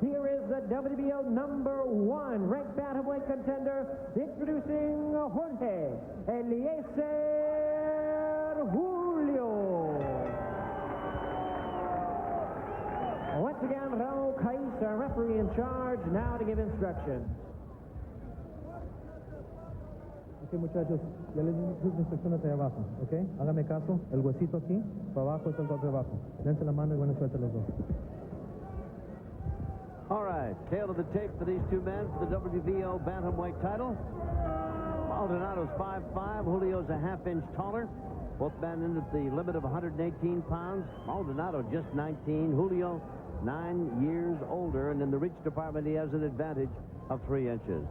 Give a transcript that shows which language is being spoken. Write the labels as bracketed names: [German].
[English] Here is the WBO number 1 ranked bantamweight contender, introducing Jorge Eliecer Julio. Once again, Raul Cais, our referee in charge, now to give instructions. [Spanish] Ok, muchachos, ya les di sus instrucciones ahí abajo, ok? Háganme caso, el huesito aquí, para abajo es el golpe abajo. Dense la mano y buena suerte los dos. [English] All right, tail of the tape for these two men for the WBO Bantamweight title. Maldonado's 5'5", Julio's a half-inch taller. Both men in at the limit of 118 pounds. Maldonado just 19, Julio 9 years older, and in the reach department he has an advantage of 3 inches.